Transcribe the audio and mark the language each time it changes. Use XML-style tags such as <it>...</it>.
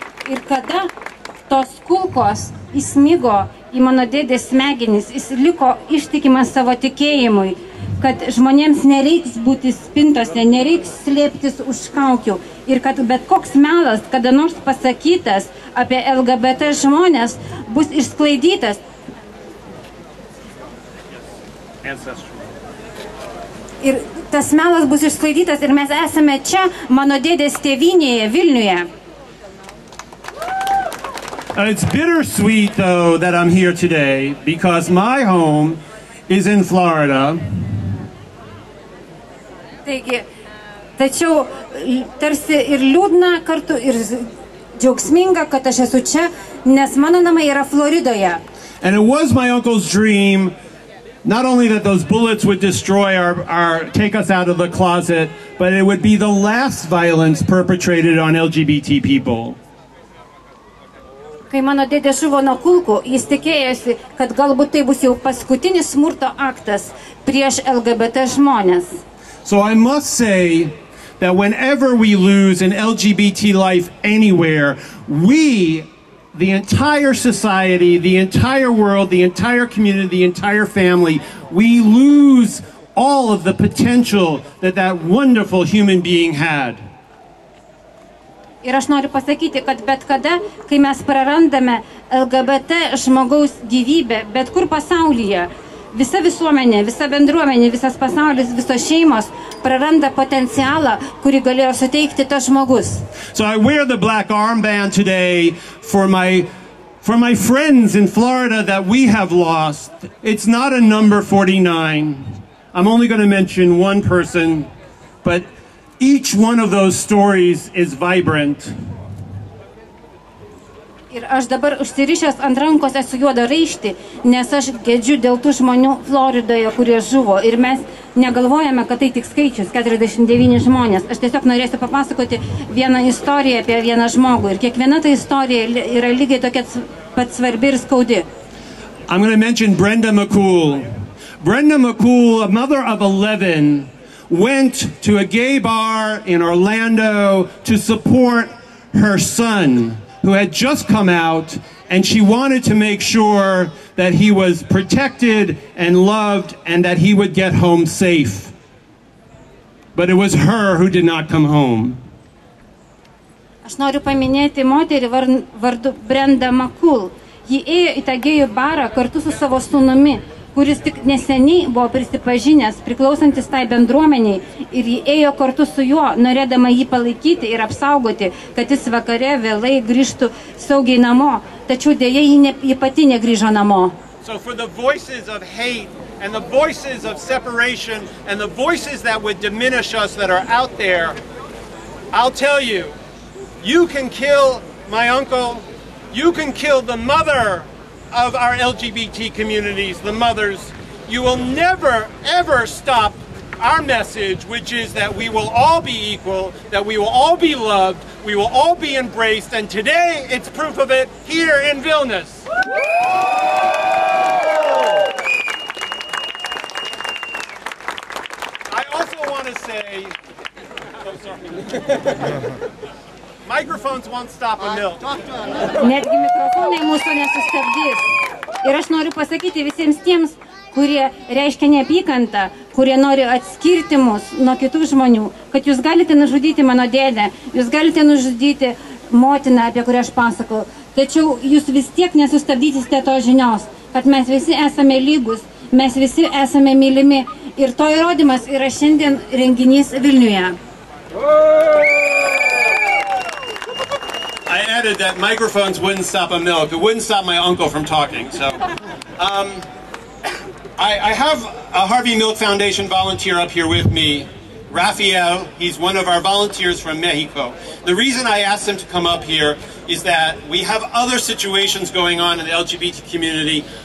<lt>Ir kada tos kulkos įsmigo į mano dėdės smegenis, jis liko ištikimas savo tikėjimui, kad žmonėms nereiks būti spintose, nereiks slėptis už kaukių ir kad bet koks melas, kada nors pasakytas apie LGBT žmonės, bus išsklaidytas. Ir tas melas bus išsklaidytas ir mes esame čia, mano dėdės tėvynėje, Vilniuje.</lt> <en>It's bittersweet, though, that I'm here today because my home is in Florida.</en> <lt>Taigi, tačiau tarsi ir liūdna kartu ir džiaugsminga, kad aš esu čia, nes mano namai yra Floridoje.</lt> <en>And it was my uncle's dream not only that those bullets would destroy take us out of the closet, but it would be the last violence perpetrated on LGBT people.</en> <lt>Kai mano dėdė žuvo nuo kulkų, jis tikėjosi, kad galbūt tai bus jau paskutinis smurto aktas prieš LGBT žmonės.</lt> <en>So I must say that whenever we lose an LGBT life anywhere, we, the entire society, the entire world, the entire community, the entire family, we lose all of the potential that that wonderful human being had.</en> <lt>Ir aš noriu pasakyti, kad bet kada, kai mes prarandame LGBT žmogaus gyvybę, bet kur pasaulyje, visa visuomenė, visa bendruomenė, visas pasaulis, visos šeimos praranda potencialą, kurį galėjo suteikti tas žmogus.</lt> <en>So I wear the black armband today for my friends in Florida that we have lost. It's not a number 49. I'm only going to mention one person, but each one of those stories is vibrant.</en> <lt>Ir aš dabar užsirišęs ant rankos esu juodą raištį, nes aš gedžiu dėl tų žmonių Floridoje, kurie žuvo. Ir mes negalvojame, kad tai tik skaičius, 49 žmonės. Aš tiesiog norėsiu papasakoti vieną istoriją apie vieną žmogų. Ir kiekviena ta istorija yra lygiai tokia pat svarbi ir skaudi.</lt> <en>I'm going to mention Brenda McCool. Brenda McCool, a mother of 11, went to a gay bar in Orlando to support her son, who had just come out, and she wanted to make sure that he was protected and loved and that he would get home safe. But it was her who did not come home.</en> <lt>Aš noriu paminėti moterį vardu Brenda McCool. Ji ėjo į tą gėjų barą kartu su savo sūnumi, kuris tik neseniai buvo prisipažinęs, priklausantis tai bendruomeniai, ir ji ėjo kartu su juo, norėdama jį palaikyti ir apsaugoti, kad jis vakare vėlai grįžtų saugiai namo, tačiau dėja ji pati negrįžo namo.</lt> <en>So for the voices of hate and the voices of separation and the voices that would diminish us that are out there, I'll tell you, you can kill my uncle, you can kill the mother of our LGBT communities, the mothers. You will never, ever stop our message, which is that we will all be equal, that we will all be loved, we will all be embraced, and today it's proof of it here in Vilnius. I also want to say, oh, sorry. Microphones won't stop a mill.</en> <lt>Netgi mikrofonai mūsų nesustabdys. Ir aš noriu pasakyti visiems tiems, kurie reiškia neapykantą, kurie nori atskirti mus nuo kitų žmonių, kad jūs galite nužudyti mano dėdę, jūs galite nužudyti motiną, apie kurią aš pasakau, tačiau jūs vis tiek nesustabdysite to žinios, kad mes visi esame lygus, mes visi esame mylimi. Ir to įrodymas yra šiandien renginys Vilniuje.</lt> <en>I added that microphones wouldn't stop a milk. It wouldn't stop my uncle from talking. So, I have a Harvey Milk Foundation volunteer up here with me, Rafael. He's one of our volunteers from Mexico. The reason I asked him to come up here is that we have other situations going on in the LGBT community.</en>